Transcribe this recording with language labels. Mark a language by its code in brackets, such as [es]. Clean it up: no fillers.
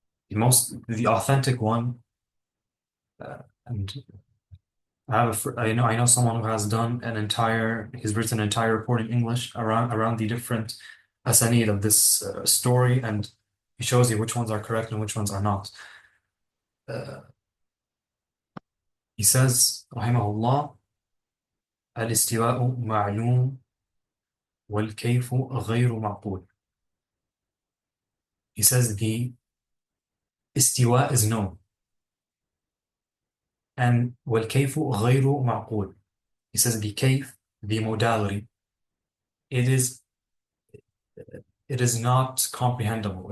[en] The authentic one, and I know someone who has done he's written an entire report in English around the different asanid of this story, and he shows you which ones are correct and which ones are not. Uh, he says, [ar] rahimahullah, الاستواء معلوم والكيف غير معقول. [en] He says the istiwa is known and [ar] والكيف غير معقول. [en] He says the kayf, the modality, it is it is not comprehensible.